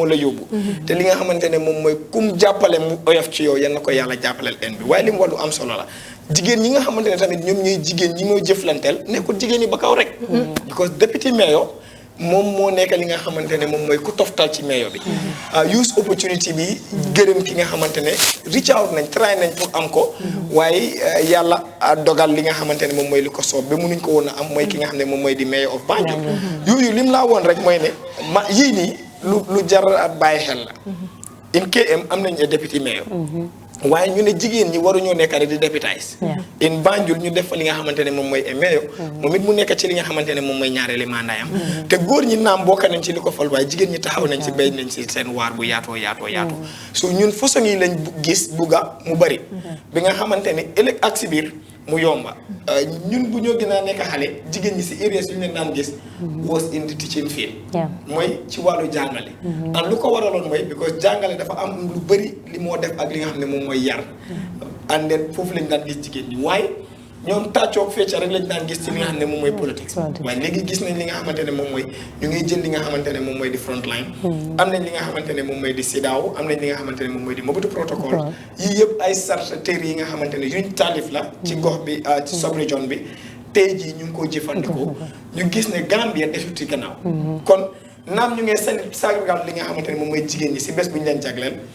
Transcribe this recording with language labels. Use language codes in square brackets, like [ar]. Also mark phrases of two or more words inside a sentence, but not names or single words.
[wo] la yóbbu te li nga xamante ne moom mooy kum jàppale mu oyof ci yow yal na ko yàlla jàppaleel en bi waaye li mu wax lu am solo la jigéen ñi nga xamante ne tamit ñoom ñooy jigéen ñi moo jëflanteel nekkul jigéen ñi ba kaw rek because député mayor moom moo nekk li nga xamante ne moom mooy ku toftal ci mayor bi [en] use opportunity [wo] bi gërëm ki nga xamante ne [en] reach out [wo] nañ try nañ pour am ko waaye yàlla dogal li nga xamante ne moom mooy li ko soob ba mënuñ ko woon a am mooy ki nga xam ne moom mooy di [en] mayor of Banjul [wo] yooyu lim laa woon rek mooy ne yii nii lu jar a bàyyi xel la in KM am nañ député mayor waaye ñu ne jigéen ñi waruñoo nekk rek di [en] deputise in Banjul [wo] ñu def fa li nga xamante ne moom mooy mayor moom it mu nekk ci li nga xamante ne moom mooy ñaareeli mandaayam te góor ñi naam bokk nañ ci li ko fal waaye jigéen ñi taxaw nañ ci béy nañ ci seen waar bu yaatoo so ñun façon yi lañ gis bugga mu bari bi nga xamante ne ëllëg ak si biir mu yomba ñun bu ñoo gën a nekk xale jigéen ñi si areas yu ñu leen daan gis [en] was in the teaching field [wo] mooy ci wàllu jàngale and lu ko waraloon mooy because jàngale dafa am lu bëri li moo def ak li nga xam ne moom mooy yar and then foofu lañ daan gis jigéen ñi waaye ñoom tàccoog fecca rek lañ daan gis ci li nga xam ne moom mooy politique waaye léegi gis nañ li nga xamante ne moom mooy ñu ngi jël li nga xamante ne moom mooy di [en] front line [wo] am nañ li nga xamante ne moom mooy di CEDEAO am nañ li nga xamante ne moom mooy di Mobutu protocole yii yëpp ay charte téere yi nga xamante ne yuñ taalif la ci gox bi ci sub-région bi tey jii ñu ngi ko jëfandikoo ñu gis ne Gambia desut ci gannaaw kon naam ñu ngi sargal li nga xamante ne moom mooy jigéen ñi si bés bu ñu leen jagleel